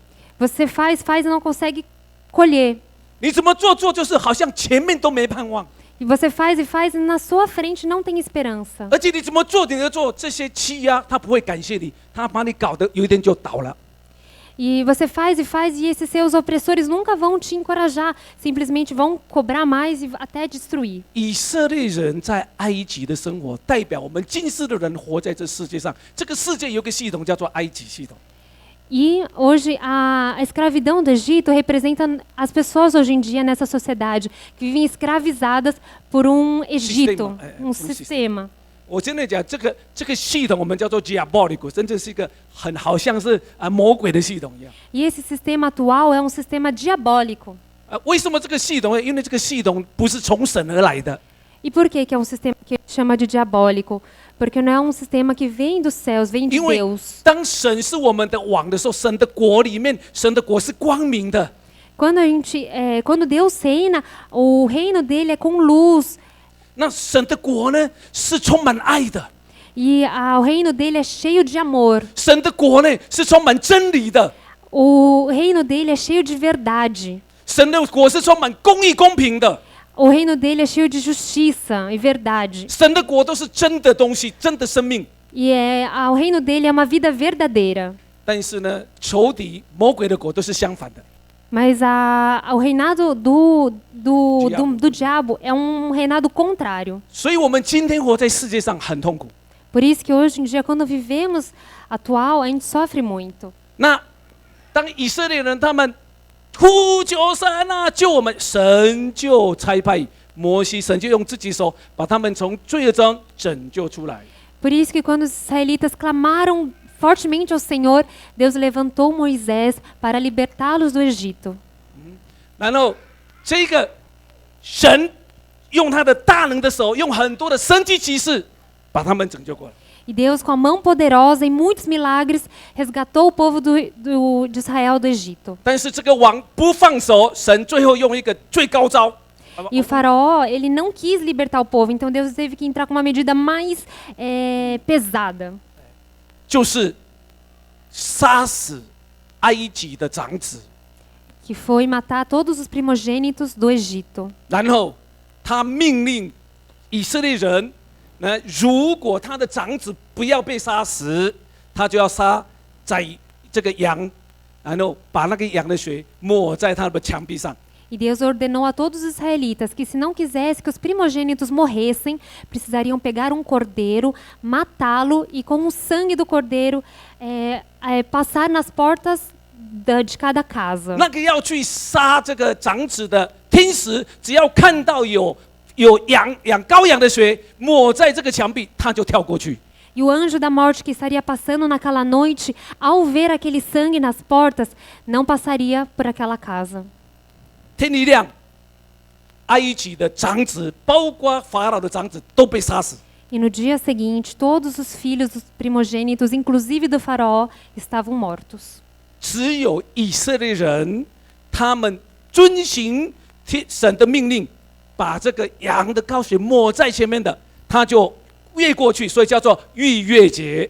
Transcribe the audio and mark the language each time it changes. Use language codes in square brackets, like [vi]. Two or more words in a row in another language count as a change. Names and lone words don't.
[pt] Você faz e não consegue colher. [zh] 你怎么做就是好像前面都没盼望， [pt] E você faz e na sua frente não tem esperança. [zh] 而且你怎么做这些欺压，他不会感谢你，他把你搞得有一天就倒了。 [pt] E você faz e esses seus opressores nunca vão te encorajar, simplesmente vão cobrar mais e até destruir. [zh] 以色列人在埃及的生活，代表我们今世的人活在这世界上。这个世界有个系统叫做埃及系统。 [pt] E hoje a escravidão do Egito representa as pessoas hoje em dia nessa sociedade que vivem escravizadas por um Egito, um sistema. [zh] 我真的讲，这个系统我们叫做 diabólico， 真的是一个很好像是魔鬼的系统一样。 [pt] E esse sistema atual é um sistema diabólico. [zh] 为什么这个系统？因为这个系统不是从神而来的。 [pt] E por que é um sistema que chama de diabólico? Porque não é um sistema que vem dos céus, vem de [zh] 因为 [pt] Deus. [zh] 当神是我们的王的时候，神的国里面，神的国是光明的。 [pt] Quando Deus reina, o reino dele é com luz. [zh] 那神的国呢，是充满爱的。 [pt] E o reino dele é cheio de amor. [zh] 神的国呢，是充满真理的。 [pt] O reino dele é cheio de verdade. [zh] 神的国是充满公义、公平的。 [pt] O reino dele é cheio de justiça e verdade. [zh] 神的国都是真的东西，真的生命。 [pt] E o reino dele é uma vida verdadeira. [zh] 但是呢，仇敌、魔鬼的国都是相反的。 [pt] Mas o reinado do diabo é um reinado contrário. [zh] 所以我们今天活在世界上很痛苦。 [pt] Por isso que hoje em dia, quando vivemos atual, a gente sofre muito. [zh] 那当以色列人他们呼求神救我们，神就差派摩西，神就用自己手把他们从罪恶中拯救出来。 [pt] Por isso que quando os israelitas clamaram fortemente ao Senhor, Deus levantou Moisés para libertá-los do Egito. [zh] 然后这个神用他的大能的手，用很多的神迹奇事，把他们拯救过来。 [pt] E Deus, com a mão poderosa e muitos milagres, resgatou o povo de Israel do Egito. [zh] 但是这个王不放手，神最后用一个最高招。 [pt] E o faraó, ele não quis libertar o povo, então Deus teve que entrar com uma medida mais pesada. [zh] 就是杀死埃及的长子， [pt] Que foi matar todos os primogênitos do Egito. [zh] 然后他命令以色列人，如果他的长子不要被杀死，他就要杀宰这个羊，然后把那个羊的血抹在他的墙壁上。 [pt] E Deus ordenou a todos os israelitas que, se não quisesse que os primogênitos morressem, precisariam pegar um cordeiro, matá-lo e, com o sangue do cordeiro, passar nas portas de cada casa. [zh] 那个要去杀这个长子的天使，只要看到有羔羊的血抹在这个墙壁，他就跳过去。 [pt] E o anjo da morte que estaria passando naquela noite, ao ver aquele sangue nas portas, não passaria por aquela casa. [zh] 天一亮，埃及的长子，包括法老的长子，都被杀死。 [pt] E no dia seguinte, todos os filhos dos primogênitos, inclusive do faraó, estavam mortos. [zh] 只有以色列人，他们遵行神的命令，把这个羊的膏血抹在前面的，他就越过去，所以叫做逾越节。